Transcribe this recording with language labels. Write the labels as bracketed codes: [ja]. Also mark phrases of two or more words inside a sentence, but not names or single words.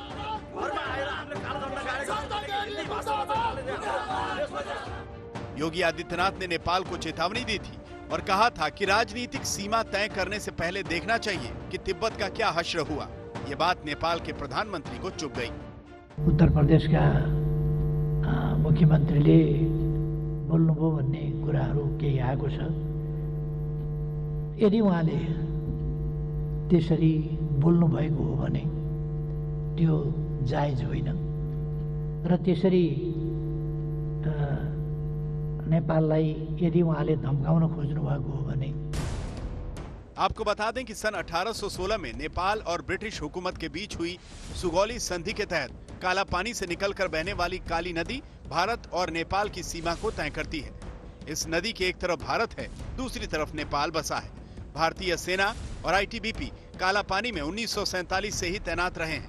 [hi] योगी आदित्यनाथ ने नेपाल को चेतावनी दी थी और कहा था कि राजनीतिक सीमा तय करने से पहले देखना चाहिए कि तिब्बत का क्या हश्र हुआ। ये बात नेपाल के प्रधानमंत्री को चुभ गई। [ne] उत्तर प्रदेश का मुख्यमन्त्रीले बोल्नुभयो भन्ने कुराहरू केही आएको छ। यदि उहाँले त्यसरी बोल्नु भएको हो भने त्यो जायज होइन र त्यसरी नेपाललाई यदि उहाँले धम्काउन खोज्नु भएको हो भने [hi] आपको बता दें कि सन 1816 में नेपाल और ब्रिटिश हुकूमत के बीच हुई सुगौली संधि के तहत काला पानी से निकलकर बहने वाली काली नदी भारत और नेपाल की सीमा को तय करती है। इस नदी के एक तरफ भारत है, दूसरी तरफ नेपाल बसा है। भारतीय सेना और आईटीबीपी काला पानी में 1947 से ही तैनात रहे हैं।